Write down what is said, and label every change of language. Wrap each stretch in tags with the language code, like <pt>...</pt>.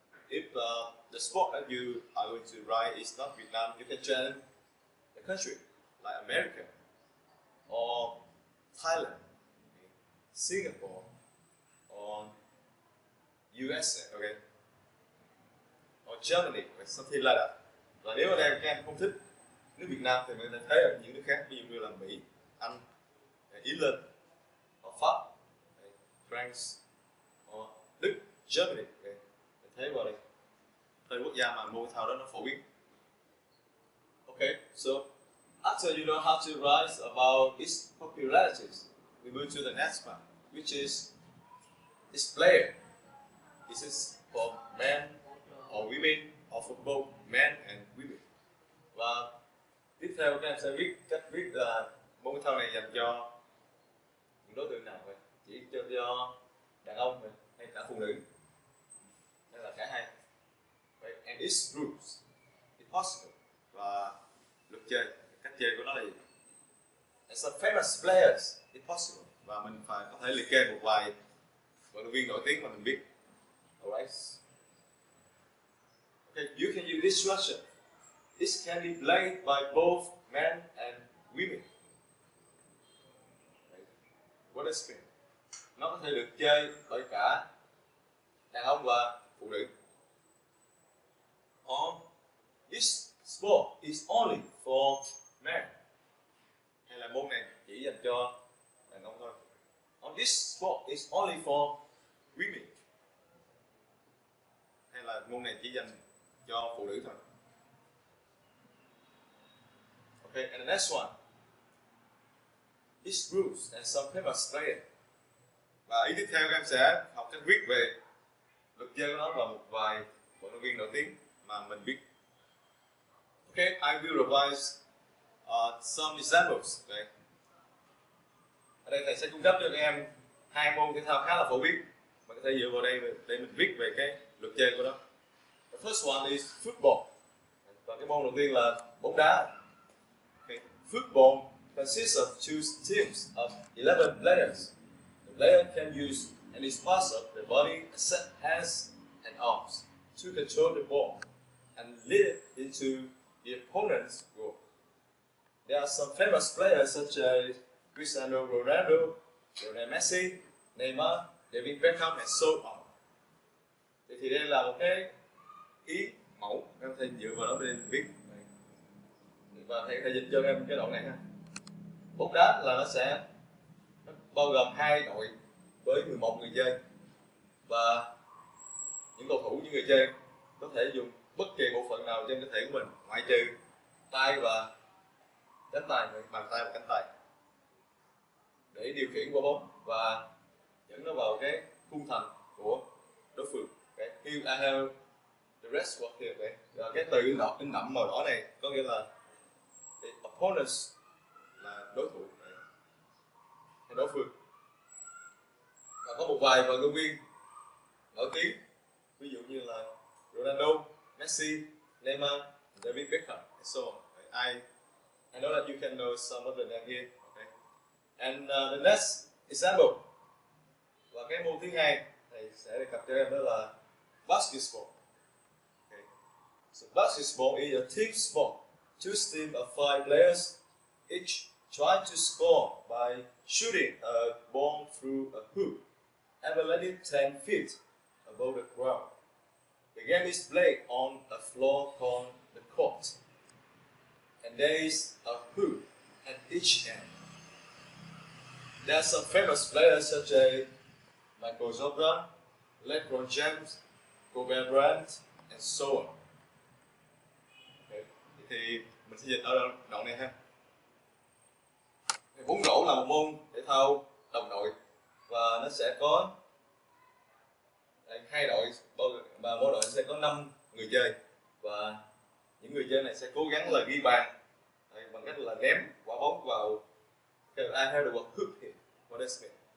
<en>If the sport that you are going to write is not Vietnam, you can change the country like America or Thailand, Singapore or USA, okay, or Germany, or something like that.</en> <vi>Và nếu ở đây các em không thích nước Việt Nam thì mình sẽ thấy ở những nước khác, ví dụ như là Mỹ, Anh, Ireland, Pháp, France, Đức, Germany. Okay. Thế vào đây, đây quốc gia mà môn thể thao đó nó phổ biến.</vi> <en>Okay, so after you know how to write about its popularities, we move to the next part, which is its player. Is it for men or women, or for both men and women?</en> <vi>Và tiếp theo các em sẽ viết cách viết là môn thể thao này dành cho những đối tượng nào vậy? Chỉ cho đàn ông vậy? Hay cả phụ nữ? Hay là cả hai?</vi> <en>Vậy, and its rules, if possible.</en> <vi>Và luật chơi, cách chơi của nó là gì?</vi> <en>And some famous players, if possible.</en> <vi>Và mình phải có thể liệt kê một vài vận động viên nổi tiếng mà mình biết.</vi> <en>Alright. Okay, you can use this structure. This can be played by both men and women. What does it mean?</en> <vi>Nó có thể được chơi bởi cả đàn ông và phụ nữ.</vi> <en>Or this sport is only for men.</en> <vi>Hay là môn này chỉ dành cho đàn ông thôi.</vi> <en>Or this sport is only for women.</en> <vi>Hay là môn này chỉ dành cho phụ nữ thôi.</vi> <en>Okay, and the next one. Its rules and some famous players.</en> <vi>Và ý tiếp theo các em sẽ học cách viết về luật chơi của nó và một vài vận động viên nổi tiếng mà mình biết.</vi> <en>Okay, I will revise some examples. Okay.</en> <vi>Ở đây thầy sẽ cung cấp cho các em hai môn thể thao khá là phổ biến. Mình có thể dựa vào đây để mình viết về cái luật chơi của nó.</vi> <en>The first one is football.</en> <vi>Và cái môn đầu tiên là bóng đá.</vi> <en>Okay. Football consists of two teams of 11 players. The player can use any parts of the body except hands and arms to control the ball and lead it into the opponent's goal. There are some famous players such as Cristiano Ronaldo, Lionel Messi, Neymar, David Beckham and so on.</en> <vi>Thì đây là một cái ý mẫu, các em có thể dựa vào đó để viết. Và thầy dịch cho em cái đoạn này ha. Bóng đá là nó bao gồm hai đội với 11 người chơi, và những cầu thủ, những người chơi có thể dùng bất kỳ bộ phận nào trên cơ thể của mình ngoại trừ tay và cánh tay, bàn tay và cánh tay để điều khiển quả bóng và dẫn nó vào cái khung thành của đối phương.</vi> <en>Okay. Here I have the rest what here. Okay.</en> <vi>Và cái từ in đậm màu đỏ này có nghĩa là the opponents là đối thủ hay đối phương. Và có một vài vận động viên nổi tiếng, ví dụ như là Ronaldo, Messi, Neymar, David Beckham,</vi> <en>and so on. I know that you can know some of them here. Okay. And the next example,</en> <vi>và cái môn thứ hai thầy sẽ đề cập cho em đó là basketball. Okay.</vi> <en>So basketball is a team sport. Two teams of 5 players, each try to score by shooting a ball through a hoop, elevated 10 feet above the ground. The game is played on a floor called the court, and there is a hoop at each end. There are some famous players such as Michael Jordan, LeBron James, Kobe Bryant, and so on. Okay.</en> <vi>Thì mình sẽ dịch ở đoạn này ha. Bóng rổ là một môn thể thao đồng đội và nó sẽ có 2 đội và mỗi đội sẽ có 5 người chơi và những người chơi này sẽ cố gắng là ghi bàn bằng cách là ném quả bóng vào</vi> <en>I have the word hoop here. What does it mean?</en>